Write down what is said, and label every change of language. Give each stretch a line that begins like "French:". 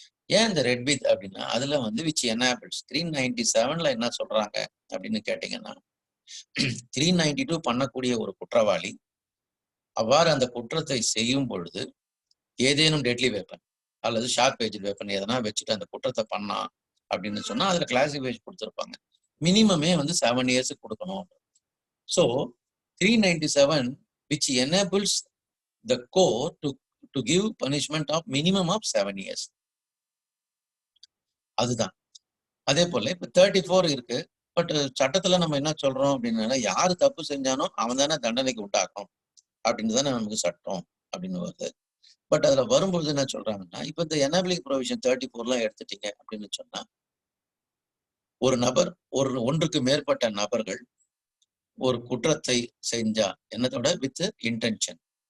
Tamil: ஏன் இந்த red with அப்படின்னா, அதுல விச் எனேபிள்ஸ் 397ல என்ன சொல்றாங்க அப்படின்னு கேட்டீங்கன்னா, 392 பண்ணக்கூடிய ஒரு குற்றவாளி அவ்வாறு அந்த குற்றத்தை செய்யும் பொழுது ஏதேனும் டெட்லி வெப்பன் அல்லது ஷார்ப் ஏஜ் வெப்பன் எதனா வச்சுட்டு அந்த குற்றத்தை பண்ணா அப்படின்னு சொன்னா அதுல கிளாசிஃபிகேஷன் கொடுத்துருப்பாங்க. மினிமமே
English: 7 years
Tamil: கொடுக்கணும்.
English: So 397 which enables the court to give punishment of minimum of 7 years.
Tamil: அதுதான். அதே போல இப்ப 34 இருக்கு. பட் சட்டத்துல நம்ம என்ன சொல்றோம் அப்படின்னா, யாரு தப்பு செஞ்சானோ அவன் தானே தண்டனைக்கு உண்டாக்கணும் அப்படின்னு தானே நமக்கு சட்டம் அப்படின்னு வருது. பட் அதுல வரும்பொழுது என்ன சொல்றாங்கன்னா, இப்ப இந்த எனேபிளிங் ப்ரொவிஷன் 34 எடுத்துட்டீங்க அப்படின்னு சொன்னா, ஒரு நபர் ஒன்றுக்கு மேற்பட்ட நபர்கள் ஒரு குற்றத்தை செஞ்சா என்னத்தோட
English: with intention